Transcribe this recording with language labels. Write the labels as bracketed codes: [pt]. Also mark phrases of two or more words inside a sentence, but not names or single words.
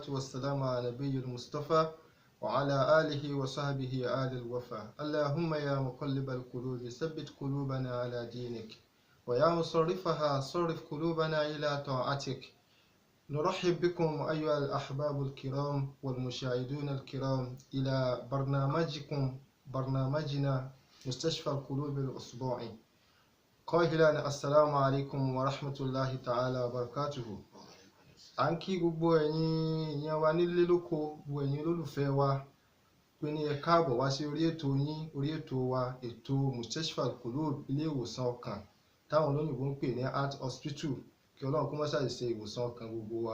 [ar] والسلام على نبي المصطفى وعلى آله وصحبه آل الوفا اللهم يا مقلب القلوب ثبت قلوبنا على دينك ويا مصرفها صرف قلوبنا إلى طاعتك نرحب بكم أيها الأحباب الكرام والمشاهدون الكرام إلى برنامجنا مستشفى القلوب الأسبوعي قائلا السلام عليكم ورحمة الله تعالى وبركاته. [yo] À ń kí gbogbo ẹ̀yin èèyàn wa nílé lóko, gbogbo ẹ̀yin olólùfẹ́ wa pé ní ẹ káàbọ̀ wá sí orí ètò yín, orí ètò wa, ètò Mustashfa Al-Qulub, ilé ìwòsàn ọkàn táwọn olóyìnbó ń pè ní Heart Hospital, kí Ọlọ́run kó má ṣàì ṣe ìwòsàn ọkàn gbogbo wa.